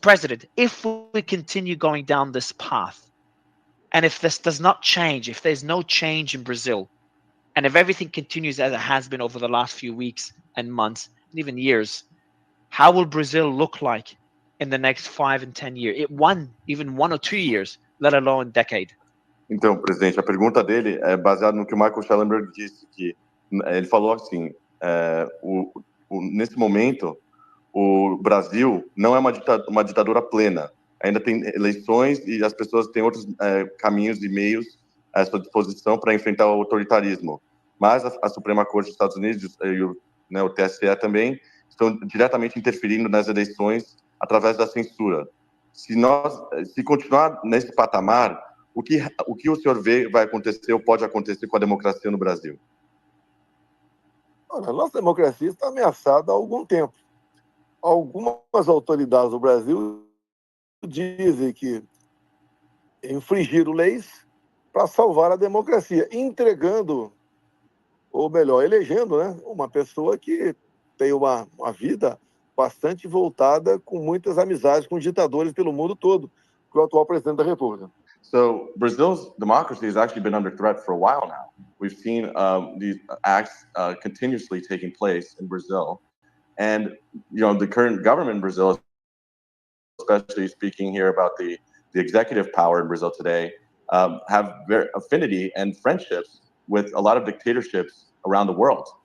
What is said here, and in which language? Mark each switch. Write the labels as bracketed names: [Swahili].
[English] President, if we continue going down this path, and if this does not change, if there's no change in Brazil, and if everything continues as it has been over the last few weeks and months, and even years, how will Brazil look like in the next 5 and 10 years? Even 1 or 2 years, let alone decade. [Portuguese] Então, presidente, a pergunta dele é baseada no que o Michael Schellenberg disse, que ele falou assim, nesse momento, o Brasil não é uma ditadura plena. Ainda tem eleições e as pessoas têm outros caminhos e meios à sua disposição para enfrentar o autoritarismo. Mas a Suprema Corte dos Estados Unidos e o TSE também estão diretamente interferindo nas eleições através da censura. Se continuar nesse patamar, o que o senhor vê vai acontecer ou pode acontecer com a democracia no Brasil? Olha, a nossa democracia está ameaçada há algum tempo. Algumas autoridades do Brasil dizem que infringiram leis para salvar a democracia, entregando, ou melhor, elegendo, né, uma pessoa que tem uma vida bastante voltada, com muitas amizades com ditadores pelo mundo todo, que é o atual presidente da República. [English] So Brazil's democracy has actually been under threat for a while now. We've seen these acts continuously taking place in Brazil. And, the current government in Brazil, especially speaking here about the executive power in Brazil today, have very affinity and friendships with a lot of dictatorships around the world.